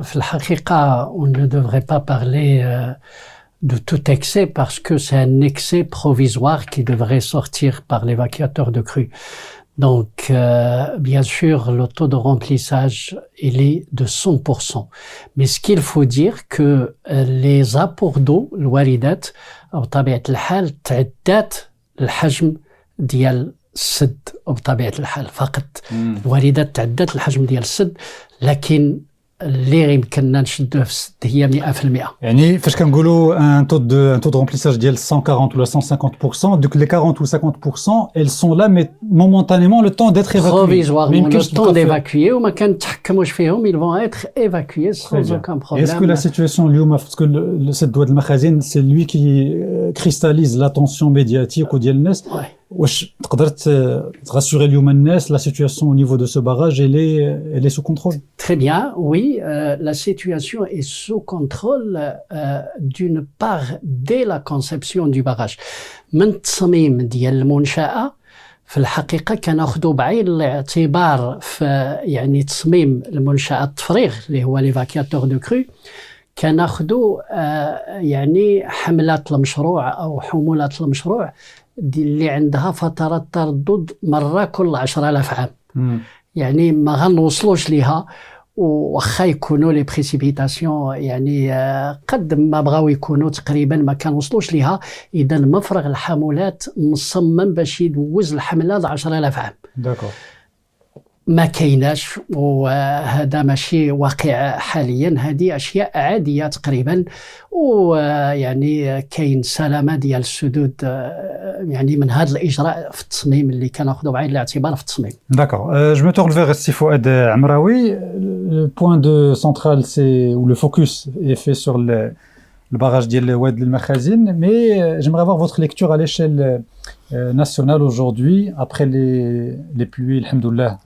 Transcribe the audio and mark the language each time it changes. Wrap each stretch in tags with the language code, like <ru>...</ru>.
<ar>في الحقيقة</ar> <fr>on ne devrait pas parler de tout excès parce que c'est un excès provisoire qui devrait sortir par l'évacuateur de crue. Donc bien sûr le taux de remplissage il est de 100%. Mais ce qu'il faut dire que les apports d'eau</fr> <ar>الواردات بطبيعة الحال تعدات الحجم ديال السد وبطبيعة الحال فقط الواردات تعدت الحجم ديال السد لكن اللي يمكننا نشدوه في السد هي 100%. يعني فاش كنقولوا</ar> <fr>un taux de remplissage ديال 140 ou 150%, donc les 40 ou 50%, elles sont là mais momentanément le temps d'être évacuées. Provisoirement le temps d'évacuer</fr> <ar>وما كنتحكموش فيهم,</ar> <fr>ils vont être évacués sans aucun problème. Est-ce que la situation اليوم parce que le Sed Oued El Makhazine c'est lui qui cristallise l'attention médiatique</fr> <ar>ديال الناس, واش تقدر ترassurer اليوم الناس</ar> <fr>la situation au niveau de ce barrage elle est sous contrôle? Très bien, oui, la situation est sous contrôle d'une part dès la conception du barrage.</fr> <ar>من التصميم ديال المنشأة في الحقيقة كناخذوا بعين الاعتبار في يعني تصميم المنشأة التفريغ اللي هو</ar> <fr>ليفاكياتور دو كرو,</fr> <ar>كناخذوا يعني حملات المشروع أو حمولات المشروع اللي عندها فترات تردد مرة كل 10,000 عام. يعني ما غنوصلوش ليها وخا يكونوا</ar> <fr>لي بريسيبيتاسيون</fr> <ar>يعني قد ما بغاو يكونوا تقريبا ما كنوصلوش ليها. اذا مفرغ الحمولات مصمم باش يدوز الحمله ل 10,000 عام. داكور. ما كايناش وهذا ماشي واقع حاليا, هذه اشياء عاديه تقريبا. ويعني كاين سلامه ديال السدود يعني من هذا الاجراء في التصميم اللي كناخذوا بعين الاعتبار في التصميم.</ar> <fr>D'accord. Je me tourne vers Fouad Amraoui. Le point central c'est où le focus est fait sur le barrage d'El Oued El Makhazine, mais j'aimerais avoir votre lecture à l'échelle nationale aujourd'hui, après les pluies, alhamdoulilah.</fr>